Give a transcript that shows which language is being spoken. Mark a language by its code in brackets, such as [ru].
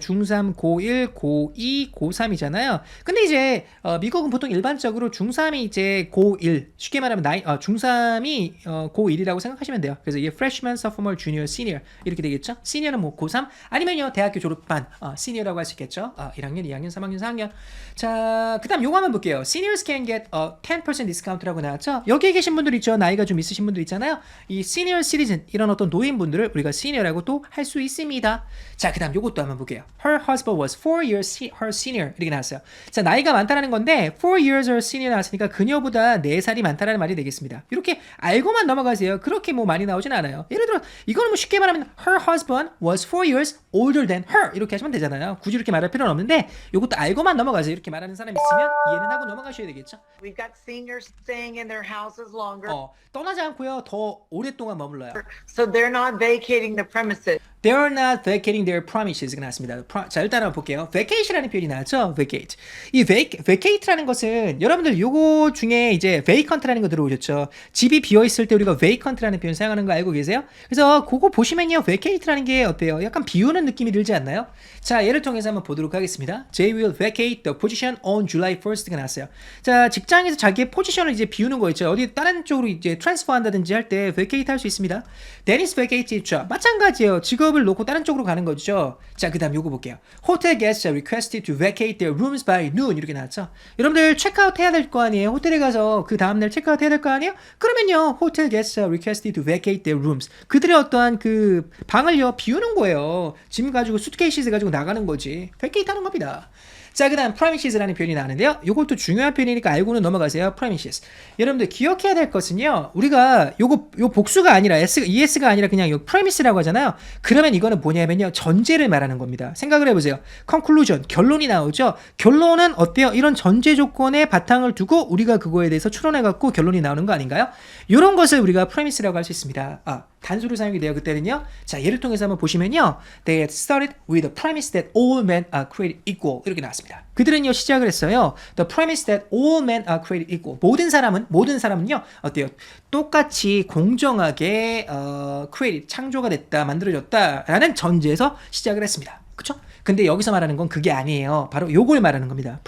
[ko] 중3, 고1, 고2, 고3이잖아요. 근데 이제 미국은 보통 일반적으로 중3이 이제 고1, 쉽게 말하면 중3이 고1이라고 생각하시면 돼요. 그래서 이게 [en] freshman, sophomore, junior, senior [ko] 이렇게 되겠죠. senior는 뭐 고3 아니면요 대학교 졸업반 senior라고 할 수 있겠죠. 1학년, 2학년, 3학년, 4학년. 자, 그다음 요거 한번 볼게요. [en] Seniors can get a 10% discount [ko] 라고 나왔죠. 여기에 계신 분들 있죠. 나이가 좀 있으신 분들 있잖아요. 이 [en] senior citizen [ko] 이런 어떤 노인분들을 우리가 senior라고 또 할 수 있습니다. 자, 그다음 요것도 한번 볼게요. [en] Her husband was 4 years her senior [ko] 이렇게 나왔어요. 자, 나이가 많다라는 건데 [en] 4 years her senior [ko] 나왔으니까 그녀보다 4살이 많다라는 말이 되겠습니다. 이렇게 알고만 넘어가세요. 그렇게 뭐 많이 나오진 않아요. 예를 들어 이거는 뭐 쉽게 말하면 [en] her husband was 4 years older than her [ko] 이렇게 하시면 되잖아요. 굳이 이렇게 말할 필요는 없는데 이것도 알고만 넘어가세요. 이렇게 말하는 사람이 있으면 이해는 하고 넘어가셔야 되겠죠. [en] We've got seniors staying in their houses longer. [ko] 떠나지 않고요. 더 오랫동안 머물러요. [en] So they're not vacating the premises. They're not vacating their promises [ko] 가 나왔습니다. 자, 일단 한번 볼게요. vacate라는 표현이 나왔죠. vacate. 이 vacate라는 것은 여러분들 요거 중에 이제 vacant라는 거 들어오셨죠. 집이 비어 있을 때 우리가 vacant라는 표현 사용하는 거 알고 계세요? 그래서 그거 보시면요, vacate라는 게 어때요? 약간 비우는 느낌이 들지 않나요? 자, 예를 통해서 한번 보도록 하겠습니다. [en] They will vacate the position on July 1st [ko] 가 나왔어요. 자, 직장에서 자기의 포지션을 이제 비우는 거 있죠. 어디 다른 쪽으로 이제 트랜스퍼 한다든지 할 때 vacate 할 수 있습니다. Dennis vacate 있죠. 마찬가지예요. 직업을 놓고 다른 쪽으로 가는 거죠. 자, 그 다음 요거 볼게요. [en] Hotel guests are requested to vacate their rooms by noon [ko] 이렇게 나왔죠. 여러분들 체크아웃 해야 될 거 아니에요. 호텔에 가서 그 다음날 체크아웃 해야 될 거 아니에요. [en] 그러면요, Hotel guests are requested to vacate their rooms. [ko] 그들의 어떠한 그 방을요 비우는 거예요. 짐 가지고 수트케이스 가지고 나가는 거지. vacate 하는 겁니다. 자, 그 다음 premises라는 표현이 나왔는데요. 이것도 중요한 표현이니까 알고는 넘어가세요. premises. 여러분들 기억해야 될 것은요, 우리가 요 복수가 아니라 ES가 아니라 그냥 요 premise라고 하잖아요. 그러면 이거는 뭐냐면요, 전제를 말하는 겁니다. 생각을 해보세요. conclusion, 결론이 나오죠. 결론은 어때요? 이런 전제 조건에 바탕을 두고 우리가 그거에 대해서 추론해갖고 결론이 나오는 거 아닌가요? 이런 것을 우리가 premise라고 할 수 있습니다. 단수로 사용이 돼요. 그때는요. 자, 예를 통해서 한번 보시면요. [en] They had started with the premise that all men are created equal. [ko] 이렇게 나왔습니다. 그들은요, 시작을 했어요. [en] The premise that all men are created equal. [ko] 모든 사람은요, 어때요? 똑같이 공정하게 created, 창조가 됐다, 만들어졌다라는 전제에서 시작을 했습니다. 그쵸? 근데 여기서 말하는 건 그게 아니에요. 바로 요걸 말하는 겁니다.